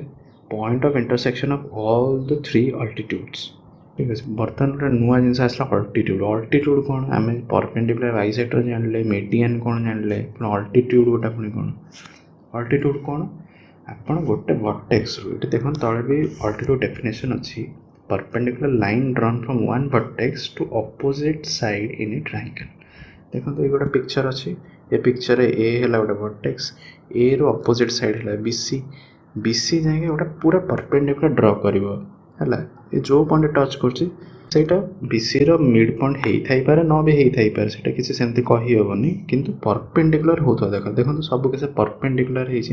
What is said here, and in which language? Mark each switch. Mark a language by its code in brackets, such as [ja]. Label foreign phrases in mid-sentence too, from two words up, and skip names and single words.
[en] point of intersection of all the 3 altitudes. [or] ଠିକ୍ ଅଛି, ବର୍ତ୍ତମାନ ଗୋଟେ ନୂଆ ଜିନିଷ ଆସିଲା ଅଲ୍ଟିଟ୍ୟୁଡ୍। ଅଲ୍ଟିଟ୍ୟୁଡ୍ କ'ଣ? ଆମେ [en] perpendicular bisector [or] ଜାଣିଲେ, ମିଡ଼ିଆନ୍ କ'ଣ ଜାଣିଲେ, ପୁଣି ଅଲ୍ଟିଟ୍ୟୁଡ୍ ଗୋଟେ ପୁଣି କ'ଣ? ଅଲ୍ଟିଟ୍ୟୁଡ୍ କ'ଣ? ଆପଣ ଗୋଟେ ଭର୍ଟେକ୍ସରୁ, ଏଠି ଦେଖନ୍ତୁ ତଳେ ବି [en] altitude definition [or] ଅଛି, [en] perpendicular line drawn from one vertex to opposite side in a triangle। [or] ଦେଖନ୍ତୁ ଏଇ ଗୋଟେ ପିକ୍ଚର ଅଛି, ଏ ପିକ୍ଚରରେ A ହେଲା ଗୋଟେ ଭର୍ଟେକ୍ସ, A ର [en] opposite side [or] ହେଲା BC ଯାଇକି ଗୋଟେ ପୁରା ପରପେଣ୍ଡିକୁଲାର ଡ୍ର କରିବ ହେଲା। ଏ ଯେଉଁ [en] point touch [or] କରୁଛି ସେଇଟା BCର [en] mid point [or] ହେଇଥାଇପାରେ, ନ ବି ହେଇଥାଇପାରେ, ସେଇଟା କିଛି ସେମିତି କହିହେବନି, କିନ୍ତୁ ପରପେଣ୍ଡିକୁଲାର ହେଉଥିବା ଦେଖନ୍ତୁ ସବୁ କିଛି ପରପେଣ୍ଡିକୁଲାର ହେଇଛି।